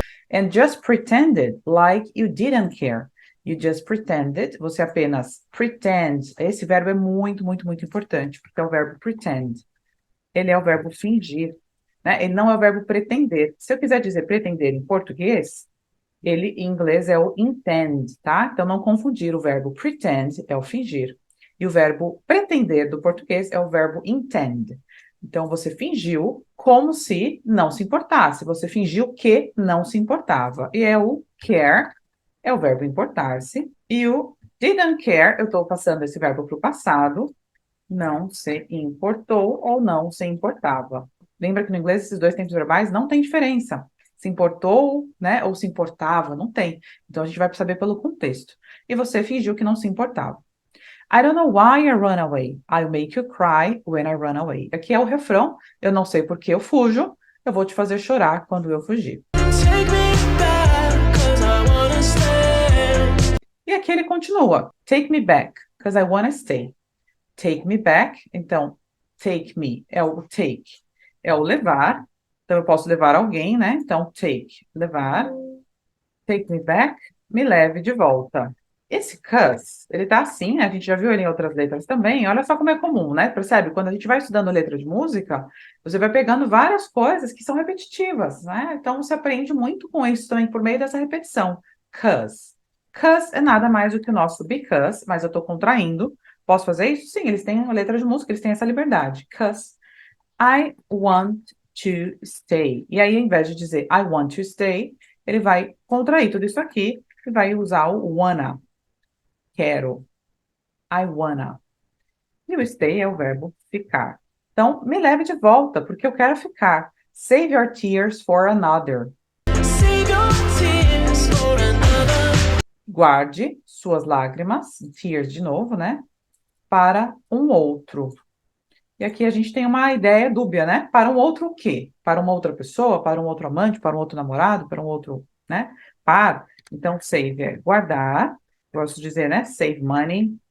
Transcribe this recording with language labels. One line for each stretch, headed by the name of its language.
English: And just pretended like you didn't care. You just pretended,
Portuguese: você apenas pretend. Esse verbo é muito, muito, muito importante, porque é o verbo pretend. Ele é o verbo fingir, né? Ele não é o verbo pretender. Se eu quiser dizer pretender em português, ele em inglês é o intend, tá? Então, não confundir, o verbo pretend é o fingir. E o verbo pretender do português é o verbo intend. Então, você fingiu como se não se importasse. Você fingiu que não se importava. E é o care, é o verbo importar-se. E o didn't care, eu estou passando esse verbo para o passado, não se importou ou não se importava. Lembra que no inglês esses dois tempos verbais não tem diferença. Se importou, né, ou se importava, não tem. Então, a gente vai saber pelo contexto. E você fingiu que não se importava.
English: I don't know why I run away. I'll make you cry when I run away.
Portuguese: Aqui é o refrão. Eu não sei por que eu fujo. Eu vou te fazer chorar quando eu fugir.
English: Take me back, 'cause I wanna stay.
Portuguese: E aqui ele continua.
English: Take me back, 'cause I wanna stay. Take me back.
Portuguese: Então, take me é o take. É o levar. Então, eu posso levar alguém, né? Então, take, levar.
English: Take me back,
Portuguese: me leve de volta. Esse 'cause, ele tá assim, né? A gente já viu ele em outras letras também. Olha só como é comum, né? Percebe? Quando a gente vai estudando letra de música, você vai pegando várias coisas que são repetitivas, né? Então, você aprende muito com isso também por meio dessa repetição. 'Cause. 'Cause é nada mais do que o nosso because, mas eu tô contraindo. Posso fazer isso? Sim, eles têm letra de música, eles têm essa liberdade.
English: 'Cause I want to stay.
Portuguese: E aí, ao invés de dizer
English: I want to stay,
Portuguese: ele vai contrair tudo isso aqui e vai usar o wanna. Quero. I wanna. E o stay é o verbo ficar. Então, me leve de volta, porque eu quero ficar.
English: Save your tears for another. Save your tears for another.
Portuguese: Guarde suas lágrimas, tears de novo, né? Para um outro. E aqui a gente tem uma ideia dúbia, né? Para um outro o quê? Para uma outra pessoa, para um outro amante, para um outro namorado, para um outro, né? Para. Então, save é guardar. Gosto de dizer, né?
English: Save money.